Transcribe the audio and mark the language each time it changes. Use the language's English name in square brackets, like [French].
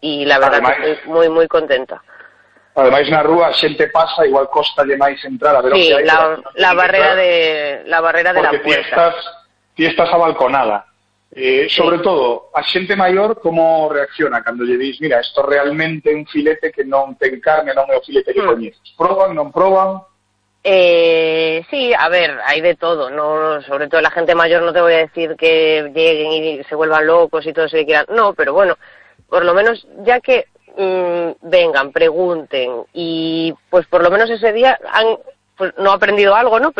[Spanish] Y la verdad, además, que estoy muy, muy contenta. [Galician] Además, na rúa, xente pasa, igual costa lle máis entrar a ver sí, o que hai. [Spanish] Sí, la barrera de la puerta. [Galician] Porque ti estás abalconada. Sí. Sobre todo, a xente maior, como reacciona cando lle dís, mira, esto realmente é un filete que non ten carne, non é o filete que coñeces? ¿Proban, non proban? [Spanish] Sí, a ver, hay de todo, ¿no? Sobre todo la gente mayor, no te voy a decir que lleguen y se vuelvan locos y todo eso que quieran. No, pero bueno, por lo menos, ya que vengan, pregunten y pues por lo menos ese día han, pues no ha aprendido algo, ¿no?